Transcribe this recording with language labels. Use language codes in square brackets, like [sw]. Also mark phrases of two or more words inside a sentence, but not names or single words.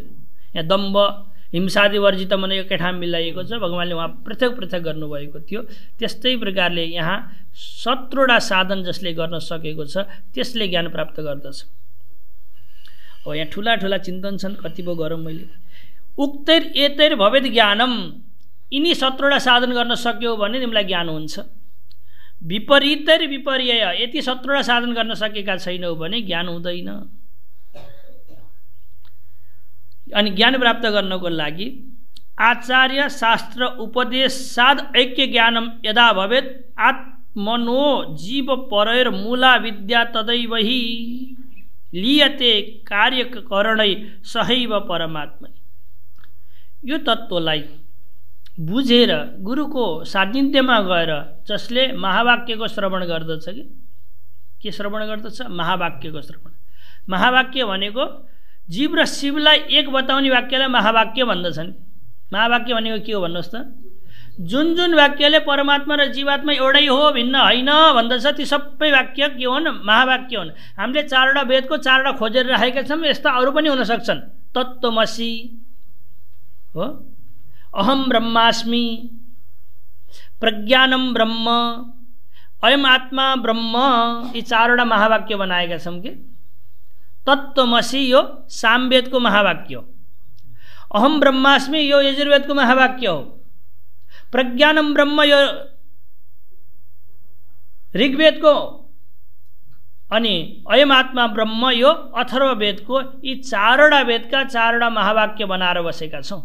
[ne] यहाँ दम्भ हिंसादि वर्जित भने एकै ठाउँ मिलाइएको छ। भगवानले उहाँ पृथक पृथक गर्नुभएको थियो। त्यस्तै प्रकारले यहाँ 17वटा साधन जसले गर्न सकेको छ त्यसले ज्ञान प्राप्त गर्दछ। अब यहाँ ठुला ठुला चिन्तन छन्, कति पो गरौँ मैले। [sa] उक्तैर एतैर भवेद ज्ञानम, [ne] यिनी 17वटा साधन गर्न सक्यौ भने तिमीलाई ज्ञान हुन्छ। [sa] विपरीतैर विपर्यय, [ne] यति 17वटा साधन गर्न सकेका छैनौ भने ज्ञान हुँदैन। अनि ज्ञान प्राप्त गर्नको लागि [sa] आचार्य शास्त्र उपदेश साध ऐक्य ज्ञानम यदा भवेद आत्मनो जीव परैर मूला विद्या तदैवहि लियते कार्यकरणै सहैव परमात्मा। [ne] यो तत्त्वलाई बुझेर गुरुको सान्निध्यमा गएर जसले महावाक्यको श्रवण गर्दछ के श्रवण गर्दछ? महावाक्यको श्रवण। महावाक्य भनेको जीव र शिवलाई एक बताउने वाक्यलाई महावाक्य भन्दछन्। महावाक्य भनेको के हो भन्नुहोस् त? जुन जुन वाक्यले परमात्मा र जीवात्मा एउटै हो, भिन्न होइन भन्दछ, ती सबै वाक्य के हुन्? महावाक्य हुन्। हामीले 4वटा वेदको 4वटा खोजेर राखेका छौँ। यस्ता अरू पनि हुन सक्छन्। तत्त्वमसि हो, [sa] अहम ब्रह्मास्मि, प्रज्ञानम ब्रह्म, अयम आत्मा ब्रह्म, [ne] यी 4वटा महावाक्य बनाएका छौँ कि। तत्त्वमसि यो सामवेदको महावाक्य हो। [sa] अहम ब्रह्मास्मि [ne] यो यजुर्वेदको महावाक्य हो। [sa] प्रज्ञानम ब्रह्म [ne] यो ऋग्वेदको अनि [sa] अयम आत्मा ब्रह्म [ne] यो अथर्व वेदको यी चारवटा वेदका चारवटा महावाक्य बनाएर बसेका छौँ।